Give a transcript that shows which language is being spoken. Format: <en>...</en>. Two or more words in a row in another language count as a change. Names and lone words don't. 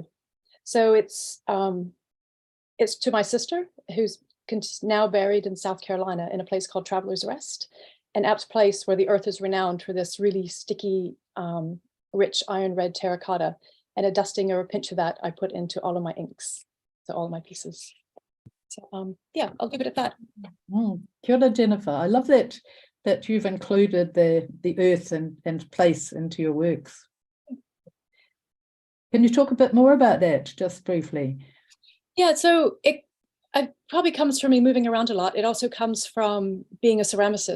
<en>So it's to my sister, who's now buried in South Carolina in a place called Traveler's Rest, an apt place where the earth is renowned for this really sticky, rich iron red terracotta, and a dusting or a pinch of that I put into all of my inks, so all of my pieces. So yeah, I'll leave it at that.</en> <mi>Kia ora, Jennifer.</mi> <en>I love that you've included the earth and place into your works. Can you talk a bit more about that, just briefly? Yeah, so it probably comes from me moving around a lot. It also comes from being a ceramicist.</en>